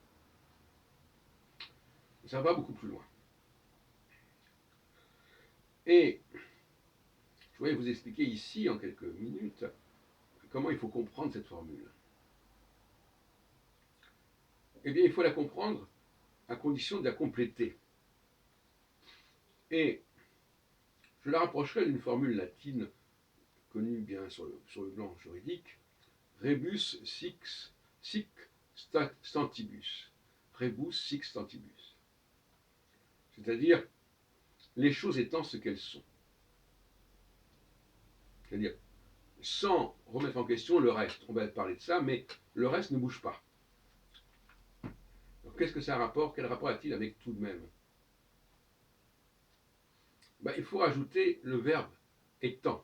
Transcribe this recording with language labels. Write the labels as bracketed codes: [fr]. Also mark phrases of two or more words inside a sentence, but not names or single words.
[fr] Ça va beaucoup plus loin. Et je voudrais vous expliquer ici, en quelques minutes, comment il faut comprendre cette formule. Eh bien, il faut la comprendre à condition de la compléter. Et je la rapprocherai d'une formule latine connue bien sur le plan juridique, [la] rebus sic stantibus. Rebus sic stantibus. [fr] C'est-à-dire les choses étant ce qu'elles sont. C'est-à-dire sans remettre en question le reste. On va parler de ça, mais le reste ne bouge pas. Alors, qu'est-ce que ça a rapport? Quel rapport a-t-il avec tout de même? Il faut rajouter le verbe étant.